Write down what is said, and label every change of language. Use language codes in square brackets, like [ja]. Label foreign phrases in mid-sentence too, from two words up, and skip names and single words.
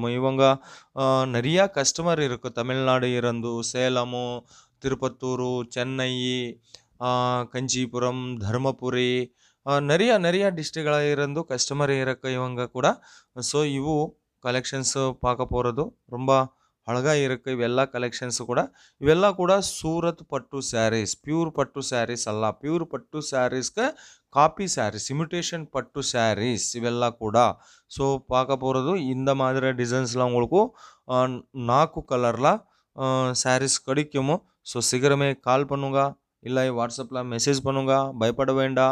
[ta] இவங்க நிறையா கஸ்டமர் இருக்குது தமிழ்நாடு இருந்து. சேலமு, திருப்பத்தூரு, சென்னை, கஞ்சிபுரம், தர்மபுரி நிறைய டிஸ்ட்ரிக்ட்களில் இருந்து கஸ்டமர் இருக்கு இவங்க கூட. ஸோ ಇವು கலெக்ஷன்ஸு பார்க்க போகிறது ரொம்ப அழகாக இருக்குது. [kn] ಇವೆಲ್ಲ ಕಲೆಕ್ಷನ್ಸು ಕೂಡ ಇವೆಲ್ಲ ಕೂಡ ಸೂರತ್ ಪಟ್ಟು ಸ್ಯಾರೀಸ್, ಪ್ಯೂರ್ ಪಟ್ಟು ಸ್ಯಾರೀಸ್ ಅಲ್ಲ, ಪ್ಯೂರ್ ಪಟ್ಟು ಸ್ಯಾರೀಸ್ಗೆ [ta] காப்பி சாரீஸ், இமிட்டேஷன் பட்டு சாரீஸ் இவெல்ல கூட. ஸோ பார்க்க போகிறது இந்த மாதிரி டிசைன்ஸ்லாம் உங்களுக்கு 4 கலரில் சாரீஸ் கிடைக்கும். ஸோ சீக்கிரமே கால் பண்ணுங்க, இல்லை வாட்ஸ்அப்பில் மெசேஜ் பண்ணுங்க, பயப்பட வேண்டாம்.